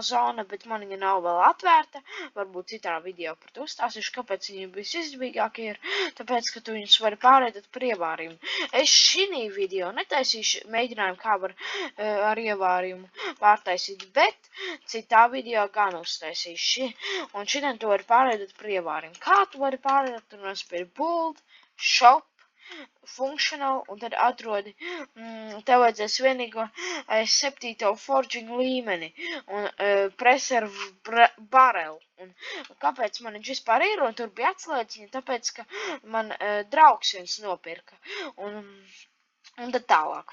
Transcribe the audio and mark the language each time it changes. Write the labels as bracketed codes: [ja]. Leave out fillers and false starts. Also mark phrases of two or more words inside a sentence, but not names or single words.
[lv] zona, bet man viņa nav vēl atvērta. Varbūt citā video par to uzstāstīšu, kāpēc viņi visizdevīgākie ir. Tāpēc, ka tu viņus vari pārveidot par ievārījumu. Es šī video netaisīšu mēģinājumu, kā var ar ievārījumu pārtaisīt, bet citā video gan uztaisīšu. Un šitien tu vari pārveidot par ievārījumu. Kā tu vari pārveidot? Tur nospēr [en] build, shop, functional, [lv] un tad atrodi, tev vajadzēs vienīgo 7. forging līmeni un [en] preserve barrel. [lv] Un kāpēc man viņš vispār ir, un tur bija atslēdziņa, tāpēc, ka man draugs viens nopirka. Un tad tālāk.